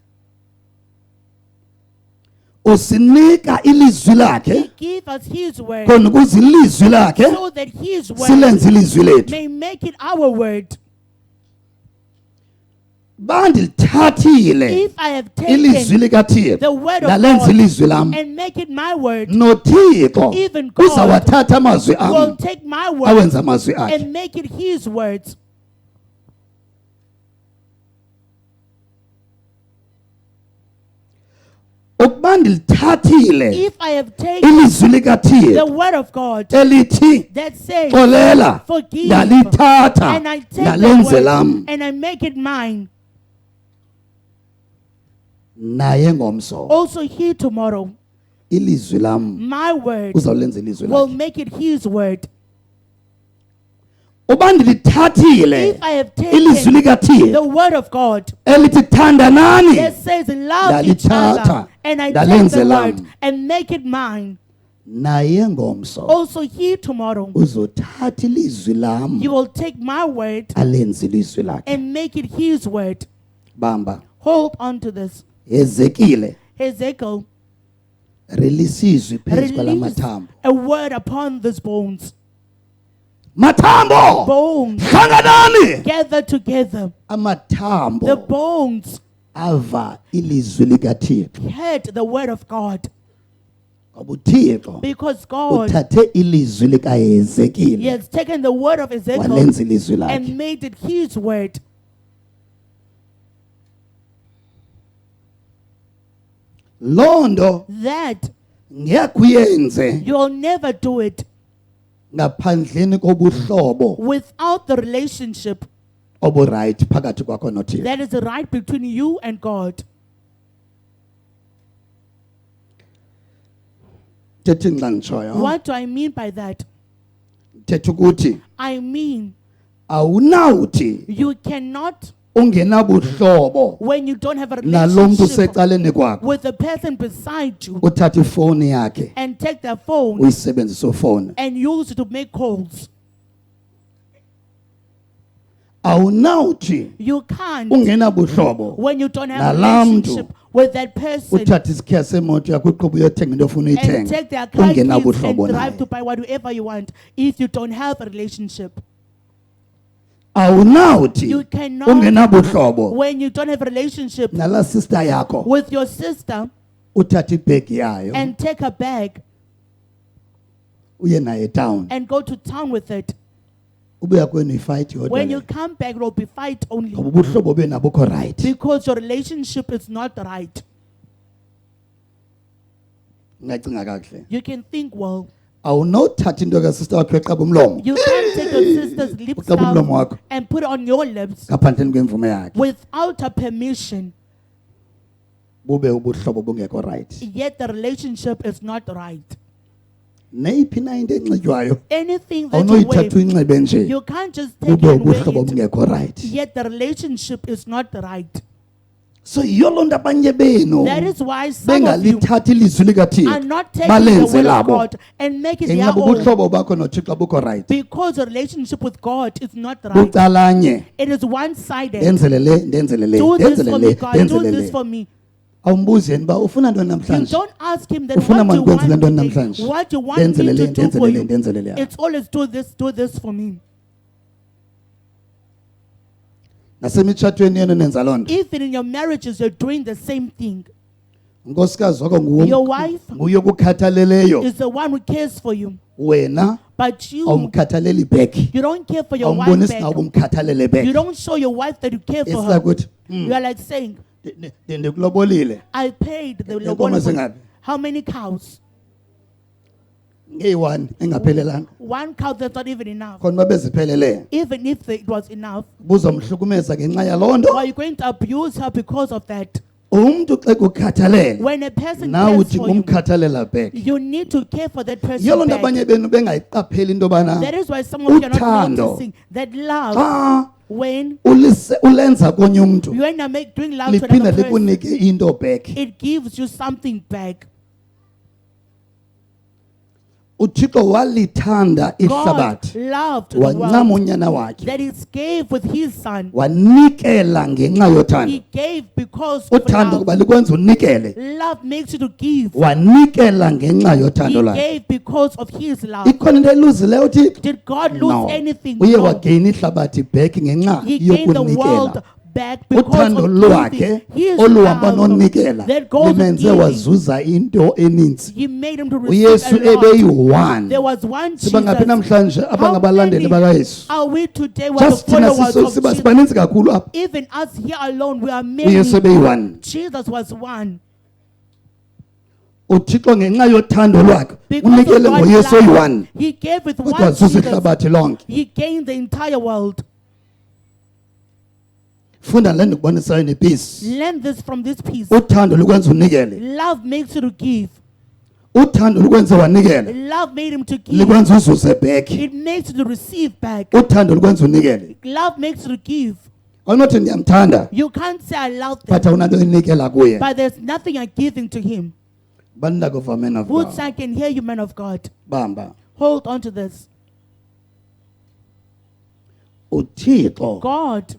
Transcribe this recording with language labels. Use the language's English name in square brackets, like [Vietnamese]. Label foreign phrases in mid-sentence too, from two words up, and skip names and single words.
[Xhosa] usinika ilizwi [English] He [Xhosa] lakhe [English] give us his word [Xhosa] khona ukuze ilizwi lakhe [English] so that his word [Xhosa] silenze ilizwi lethu [English] may make it our word. [Xhosa] bandilithathile [English] If I have [Xhosa] ilizwi [English] taken [Xhosa] likathixo [English] the word of [Xhosa] lalenza [English] God [Xhosa] ilizwi lam [English] and make it my word, [Xhosa] nothixo [English] Even God [Xhosa] uzawathatha amazwi [English] will [Xhosa] am [English] take my word [Xhosa] awenza amazwi akhe [English] and make it his words. [Xhosa] ukuba ndilithathile [English] If I have taken [Xhosa] ilizwi [English] the [Xhosa] likathixo [English] word of God [Xhosa] elithi [English] that says, [Xhosa] xolela [English] forgive, [Xhosa] ndalithatha [English] and I take the [Xhosa] ndalenze [English] word [Xhosa] lam [English] and I make it mine, [Xhosa] naye ngomso [English] also he tomorrow, [Xhosa] ilizwi lam [English] my word [Xhosa] uzawulenza ilizwi [English] will [Xhosa] lakhe [English] make it his word. [Xhosa] uba ndilithathile [English] If I have [Xhosa] ilizwi [English] taken [Xhosa] likathixo [English] the word of God [Xhosa] elithi thandanani [English] that says love each [Xhosa] ndalithatha [English] other, and I take [Xhosa] ndalenze [English] the [Xhosa] lam [English] word and make it mine, [Xhosa] naye ngomso [English] also he tomorrow, [Xhosa] uzothatha ilizwi lam [English] he will take my word [Xhosa] alenze ilizwi lakhe [English] and make it his word. [Xhosa] bamba [English] Hold on to this. [Xhosa] ezekile Ezekiel, release izwi phezu kwala [English] release [Xhosa] mathambo [English] a word upon these bones. [Xhosa] mathambo [English] Bones [Xhosa] hlanganani [English] gather together. The [Xhosa] amathambo [English] bones [Xhosa] ava ilizwi likathixo [English] heard the word of God [Xhosa] ngoba uthixo [English] because God, [Xhosa] uthathe ilizwi [English] he [Xhosa] likaHezekile [English] has taken the word of Ezekiel [Xhosa] walenza ilizwi lakhe [English] and made it his word. [Xhosa] loo nto [English] That [Xhosa] ngeke uyenze [English] you'll never do it [Xhosa] ngaphandleni kobuhlobo [English] without the relationship [Xhosa] oburayithi phakathi kwakho nothixo [English] that is right between you and God. [Xhosa] thethi xa nditshoyo [English] What do I mean by that? [Xhosa] thetha ukuthi [English] I mean, [Xhosa] awunawuthi [English] you cannot, [Xhosa] ungenabuhlobo [English] when you don't have a [Xhosa] nalo mntu [English] relationship [Xhosa] usecaleni kwakho [English] with the person beside you, [Xhosa] uthatha ifowuni yakhe [English] and take their phone [Xhosa] uyisebenzisa ufowuni [English] and use it to make calls. [Xhosa] awunawuthi [English] You can't, [Xhosa] ungenabuhlobo [English] when you don't have a [Xhosa] nalaa [English] relationship [Xhosa] mntu [English] with that person [Xhosa] uthathe isikhiya semoto yakho uqhuba uyothenga into ofuna [English] and [Xhosa] uyithenga [English] take their car keys and [Xhosa] ungenabuhlobo [English] drive to [Xhosa] naye [English] buy whatever you want if you don't have a relationship. [Xhosa] awunawuthi [English] You cannot, [Xhosa] ungenabuhlobo [English] when you don't have a relationship [Xhosa] nala sister yakho [English] with your sister [Xhosa] uthathe ibhegi yayo [English] and take a bag [Xhosa] uye naye town [English] and go to town with it. [Xhosa] ubuya kwenu ifight yodwa [English] When you [Xhosa] le. [English] come back, it will be fight only [Xhosa] ngoba ubuhlobo benu abukho right [English] because your relationship is not right. [Xhosa] ngacinga kakuhle [English] You can think, well, [Xhosa] awunothatha into kasister wakho eqaba umlomo [English] you can't take your sister's lips [Xhosa] Uqaba umlomo wakho [English] down and put it on your lips [Xhosa] ngaphandleni kwemvume yakhe [English] without her permission, [Xhosa] bube ubuhlobo bungekho right [English] yet the relationship is not right. [Xhosa] neyiphi na into enxitywayo [English] Anything that you [Xhosa] awunoyithatha [English] wear, [Xhosa] uyinxibe nje [English] you can't just take [Xhosa] bube [English] it and wear [Xhosa] ubuhlobo [English] it, [Xhosa] bungekho right [English] yet the relationship is not right. [Xhosa] so yiyo loo nto abanye benu [English] That is why some of you [Xhosa] bengalithathi ilizwi [English] are [Xhosa] likathixo [English] not taking the [Xhosa] balenze [English] word of [Xhosa] labo [English] God and make it their [Xhosa] ngenxa [English] own [Xhosa] ubuhlobo bakho nothixo bukho right [English] because your relationship with God is not right. [Xhosa] bucalanye [English] It is one-sided. [Xhosa] ndenzele le ndenzele le [English] Do this [Xhosa] ndenzele [English] for [Xhosa] le [English] me, God. Do [Xhosa] ndenzele [English] this [Xhosa] le [English] for me. [Xhosa] awumbuzi yena uba ufuna ntoni [English] You [Xhosa] namhlanje [English] don't ask him that [Xhosa] ufuna [English] what you [Xhosa] mandikwenze le [English] want [Xhosa] ntoni [English] today, [Xhosa] namhlanje [English] what you want me [Xhosa] ndenzele le [English] to do [Xhosa] ndenzele [English] for [Xhosa] le [English] you. [Xhosa] ndenzele le [English] It's always do this for me. [Xhosa] nasemitshatweni yenu nenza loo nto [English] Even in your marriages, you're doing the same thing. [Xhosa] unkosikazi wakho [English] Your wife [Xhosa] nguye okukhathaleleyo [English] is the one who cares for you, [Xhosa] wena [English] but you [Xhosa] awumkhathaleli bheki [English] you don't care for your wife [Xhosa] awumbonisi nawe [English] back. [Xhosa] ubumkhathalele [English] You [Xhosa] bheki [English] don't show your wife that you care for her. [Xhosa] esilakuthi [English] You are like saying, [Xhosa] ndikulobolile [English] I paid the [Xhosa] Inkomo [English] lobola. [Xhosa] zingaphi? [English] How many cows? [Xhosa] ngeyi-1 engaphelelanga [English] One cow that's not even enough. [Xhosa] khona uba beziphelele [English] Even if it was enough, [Xhosa] buzomhlukumeza ngenxa yaloo nto [English] are you going to abuse her because of that? [Xhosa] umntu xa kukhathalele [English] When a person [Xhosa] nawe [English] cares [Xhosa] uthi [English] for you, [Xhosa] ngumkhathalela bheki [English] you need to care for that person [Xhosa] yiyo loo nto [English] back. [Xhosa] abanye benu bengayiqapheli into yobana [English] That is why some of you are not [Xhosa] Uthando. [English] noticing that love, [Xhosa] xa [English] when [Xhosa] ulenza konye umntu [English] you end up doing love to [Xhosa] liphinde [English] another person, [Xhosa] likunike into bheki [English] it gives you something back. [Xhosa] uthixo walithanda [English] God [Xhosa] ihlabathi [English] loved the [Xhosa] wancama [English] world [Xhosa] unyana wakhe [English] that He gave with His Son. [Xhosa] wanikela ngenxa yothando [English] He gave because of [Xhosa] uthando [English] love. [Xhosa] kuba likwenza unikele [English] Love makes you to give. [Xhosa] wanikela ngenxa yothando [English] He [Xhosa] lwakhe [English] gave because of His love. [Xhosa] ikhona into eluzileyo uthixo [English] Did God lose [Xhosa] no [English] anything? [Xhosa] uye [English] No. [Xhosa] wageyina ihlabathi bheki ngenxa [English] He gained the [Xhosa] yokunikela [English] world back because [Xhosa] uthando [English] of [Xhosa] lwakhe [English] giving His [Xhosa] oluhamba [English] love [Xhosa] nonikela [English] that goes with [Xhosa] limenze [English] giving. [Xhosa] wazuza into eninzi [English] He made him to receive [Xhosa] uyesu [English] a lot. [Xhosa] ebeyi-1 [English] There was one [Xhosa] siba ngaphi [English] Jesus. [Xhosa] namhlanje [English] How [Xhosa] abangabalandeli [English] many [Xhosa] bakayesu [English] are we today? We are the [Xhosa] just thina [English] followers of [Xhosa] siba [English] Jesus. [Xhosa] sibaninzi kakhulu apha [English] Even us here alone, we are [Xhosa] uyesu [English] many. [Xhosa] ebeyi-1 [English] Jesus was one. [Xhosa] uthixo ngenxa yothando lwakhe [English] Because of [Xhosa] unikele [English] God's [Xhosa] ngoyesu [English] love, [Xhosa] oyi-1 [English] He gave with [Xhosa] kodwa [English] one [Xhosa] wazuza [English] Jesus. [Xhosa] ihlabathi lonke [English] He gained the entire world. [Xhosa] funda le ndikubonisayo nepisi [English] Learn this from this piece. [Xhosa] uthando lukwenza unikele [English] Love makes you to give. [Xhosa] uthando lukwenza wanikele [English] Love made him to give. [Xhosa] likwenza uzuze bheki [English] It makes you to receive back. [Xhosa] uthando lukwenza unikele [English] Love makes you to give. [Xhosa] awunothi ndiyamthanda [English] You can't say I love [Xhosa] but [English] them, [Xhosa] awunanto inikela kuye [English] but there's nothing you're giving to him. bandakova man of Woods, God I can hear you, man of God. [Xhosa] bamba [English] Hold on to this. [Xhosa] uthixo [English] God,